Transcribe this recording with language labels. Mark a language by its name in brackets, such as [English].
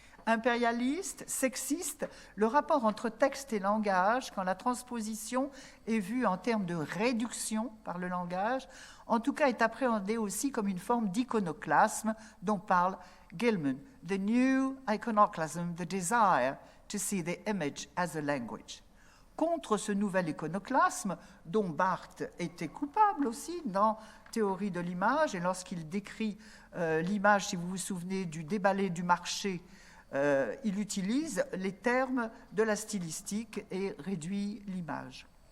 [French] Impérialiste, sexiste, le rapport entre texte et langage, quand la transposition est vue en termes de réduction par le langage, en tout cas est appréhendée aussi comme une forme d'iconoclasme dont parle Gilman. [English] The new iconoclasm, the desire to see the image as a language. [French] Contre ce nouvel iconoclasme, dont Barthes était coupable aussi dans Théorie de l'image, et lorsqu'il décrit l'image, si vous vous souvenez, du déballé du marché, il utilise les termes de la stylistique et réduit l'image.